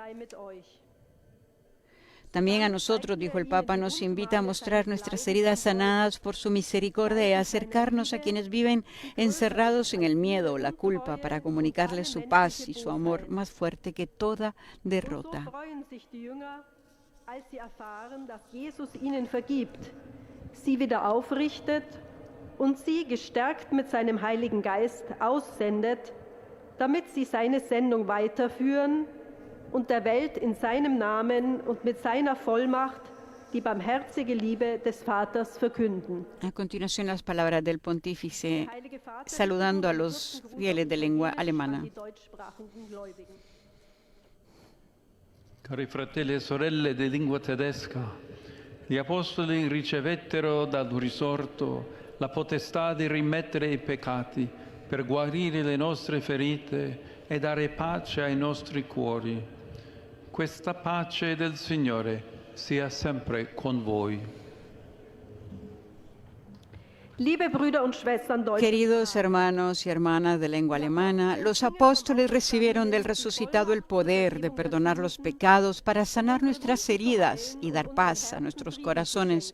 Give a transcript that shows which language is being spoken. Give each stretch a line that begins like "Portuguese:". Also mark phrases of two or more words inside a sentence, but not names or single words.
Spanish: También a nosotros, dijo el Papa, nos invita a mostrar nuestras heridas sanadas por su misericordia y a acercarnos a quienes viven encerrados en el miedo o la culpa para comunicarles su paz y su amor más fuerte que toda derrota.
German: Sie wieder aufrichtet und sie gestärkt mit seinem Heiligen Geist aussendet, damit sie seine Sendung weiterführen und der Welt in seinem Namen und mit seiner Vollmacht die barmherzige Liebe des Vaters verkünden.
Spanish: A continuación las palabras del pontífice saludando a los fieles de lengua alemana.
Italian: Cari fratelli e sorelle di lingua tedesca, gli apostoli ricevettero dal risorto la potestà di rimettere i peccati per guarire le nostre ferite e dare pace ai nostri cuori. Questa pace del Signore sia sempre con voi.
Spanish: Queridos hermanos y hermanas de lengua alemana, los apóstoles recibieron del resucitado el poder de perdonar los pecados para sanar nuestras heridas y dar paz a nuestros corazones.